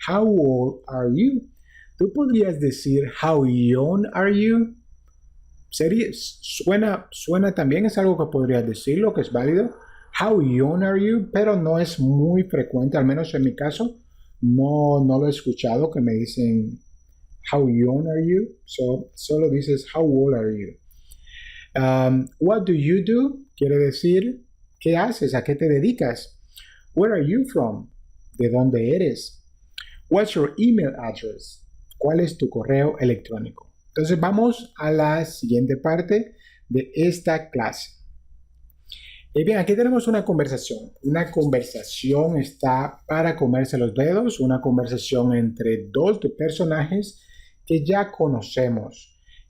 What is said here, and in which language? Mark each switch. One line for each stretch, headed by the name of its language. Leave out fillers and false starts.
English: How old are you? Tú podrías decir, how young are you?
Spanish: Suena también, es algo que podrías decirlo, que es válido. How young are you? Pero no es muy frecuente, al menos en mi caso, no lo he escuchado que me dicen how young are you?
English: Solo dices how old are you?
Spanish: What do you do? Quiere decir, ¿qué haces? ¿A qué te dedicas? Where are you from? ¿De dónde eres?
English: What's your email address?
Spanish: ¿Cuál es tu correo electrónico? Entonces vamos a la siguiente parte de esta clase. Bien, aquí tenemos una conversación. Una conversación está para comerse los dedos, una conversación entre dos personajes que ya conocemos.